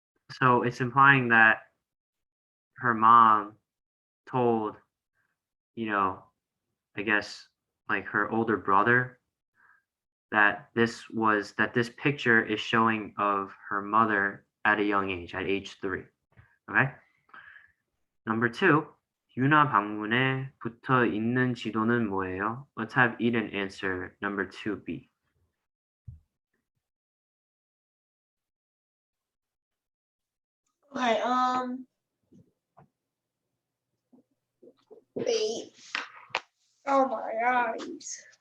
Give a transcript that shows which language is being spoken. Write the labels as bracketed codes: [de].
[en] So it's implying that her mom told, I guess like her older brother that this picture is showing of her mother at a young age, at age 3. Okay. Number 2, [ko] 유나 방문에 붙어 있는 지도는 뭐예요? [en] Let's have Eden answer number 2B. Okay, wait. Oh my eyes.